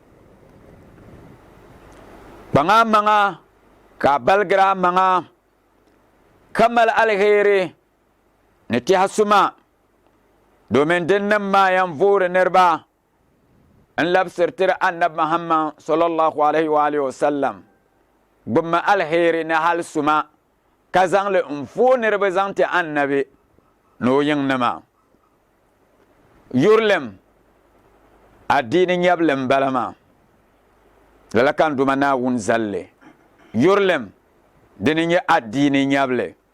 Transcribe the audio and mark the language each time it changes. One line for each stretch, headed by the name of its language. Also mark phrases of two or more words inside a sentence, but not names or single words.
Dagbani: kpaŋa maŋa ka balgira maŋa ka mali alheri ni tɛha suma domin dinnim maa yan voori niriba n labisirtiri annabi Muhammad
Arabic: صلى الله عليه وعلى آله وسلم
Dagbani: gbummi alheri ni hali suma ka zaŋli n vooi niriba zaŋ ti annabi ni o yiŋnima yurlim addini nyɛblim bala maa lala kan duma Naawuni zalli yurlim dini nyɛ addini nyɛbli